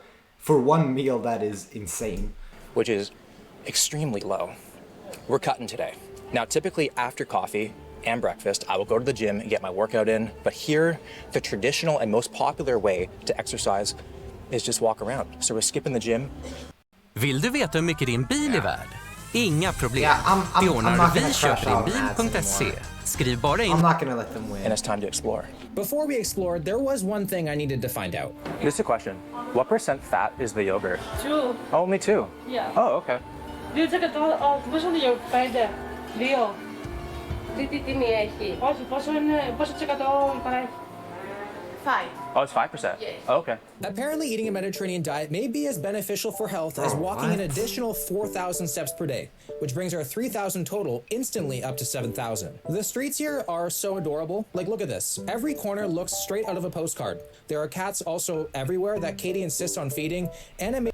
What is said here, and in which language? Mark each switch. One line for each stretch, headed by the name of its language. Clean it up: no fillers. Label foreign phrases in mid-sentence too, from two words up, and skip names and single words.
English: For one meal, that is insane. Which is extremely low. We're cutting today. Now, typically after coffee and breakfast, I will go to the gym and get my workout in. But here, the traditional and most popular way to exercise is just walk around. So we're skipping the gym.
Swedish: Vill du veta hur mycket din bil är värd? Inga problem. Yeah, Det ordnar du viköpdinbil.se. Skriv bara in.
English: I'm not gonna let them win. And it's time to explore. Before we explored, there was one thing I needed to find out. Just a question. What % fat is the yogurt? 2. Only 2? Yeah. Oh, okay.
Chinese: 你这个多哦，不是有白的，没有。
Swedish: Lite mer i.
Chinese: 不是这个都白。
English: 5. Oh, it's 5%? Yes. Oh, okay. Apparently, eating a Mediterranean diet may be as beneficial for health as walking an additional 4,000 steps per day, which brings our 3,000 total instantly up to 7,000. The streets here are so adorable. Like, look at this. Every corner looks straight out of a postcard. There are cats also everywhere that Katie insists on feeding, and it